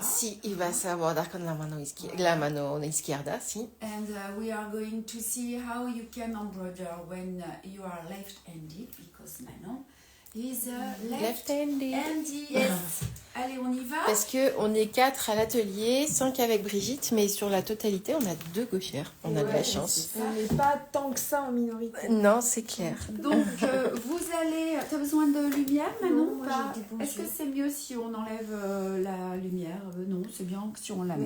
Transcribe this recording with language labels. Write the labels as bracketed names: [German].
[Spanish] Si, y vas a bordar con la mano izquierda, si. [English] And we are going to see how you can embroider when you are left-handed, because Manon is left-handed. [French] Yes. Allez, on y va. Parce qu'on est 4 à l'atelier, 5 avec Brigitte, mais sur la totalité, on a 2 gauchères. On a de la chance. On n'est pas tant que ça en minorité. Non, c'est clair. Donc, vous allez... T'as besoin de lumière, Manon? Non, moi, Pas j'ai des bons Est-ce que yeux. c'est mieux si on enlève la lumière? Non, c'est bien si on la met.